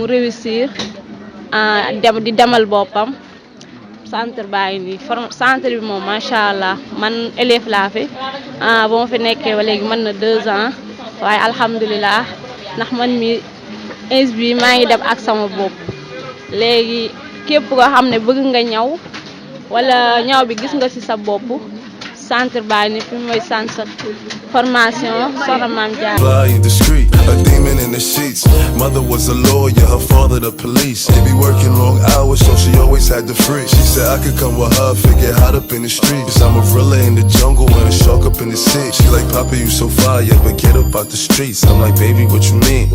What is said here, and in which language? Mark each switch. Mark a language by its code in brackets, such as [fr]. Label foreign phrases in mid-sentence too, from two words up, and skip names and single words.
[wo] réussir di demal boppam centre baa ngi nii centre bi moom [ar] ما شاء الله [wo] man élève laa fi ba ma fi nekkee ba léegi mën na 2 ans waaye alhamdulilah ndax man mi ins bi maa ngi dem ak sama bopp léegi képp koo xam ne bëgg nga ñaw wala ñaw bi gis nga ci sa bopp centre baa ngi nii fi mooy [fr] centre formation [wo] Soxna Maam Jaara. [en] A demon in the sheets. Mother was a lawyer, her father the police. They be working long hours, so she always had the free. She said I could come with her, figure hot up in the streets. I'm a gorilla in the jungle and a shark up in the sea. She like, Papa, you so fire, but get up out the streets. I'm like, baby, what you mean?